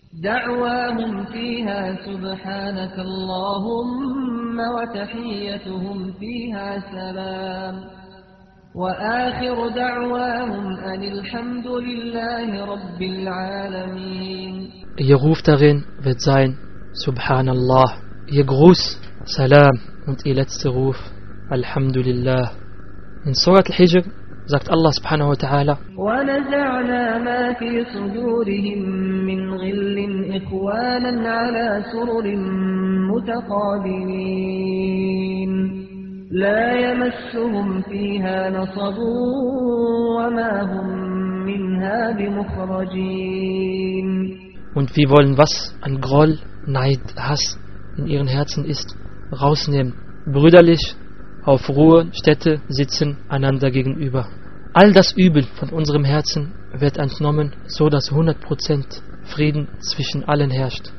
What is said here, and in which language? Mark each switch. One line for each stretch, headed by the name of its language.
Arabic: da'wahum fiha subhanakallahumma wa tahiyyatuhum fiha salam وآخر دعواهم أن الحمد لله رب العالمين.
German: Ihr Ruf darin wird sein, Subhanallah. Ihr Gruß, Salam. Und ihr letzter Ruf, Alhamdulillah. In Surat al-Hijr sagt Allah subhanahu wa ta'ala,
Arabic: وَنَزَعْنَا مَا فِي صُدُورِهِمْ مِنْ غِلٍ إِخْوَانًا عَلَى سُرُرٍ مُتَقَابِلِينَ لا يمسهم فيها نصب وما هم منها بمخرجين.
German: Und wir wollen, was an Groll, Neid, Hass in ihren Herzen ist, rausnehmen. Brüderlich auf Ruhestätte sitzen einander gegenüber. All das Übel von unserem Herzen wird entnommen, so dass 100% Frieden zwischen allen herrscht.